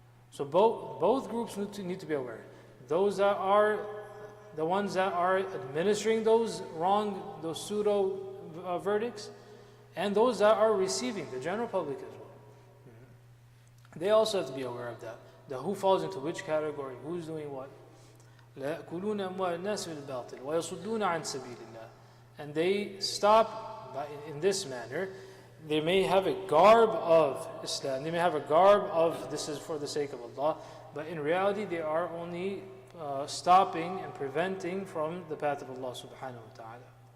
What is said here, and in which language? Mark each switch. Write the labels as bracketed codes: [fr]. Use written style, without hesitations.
[en] So both groups need to be aware. Those that are the ones that are administering those wrong, those pseudo verdicts, and those that are receiving, the general public as well. They also have to be aware of that. That who falls into which category, who's doing what. [ar] لا يأكلون أموال الناس بالباطل ويصدون عن سبيل الله. [en] And they stop in this manner. They may have a garb of Islam. They may have a garb of this is for the sake of Allah. But in reality, they are only stopping and preventing from the path of Allah subhanahu wa ta'ala.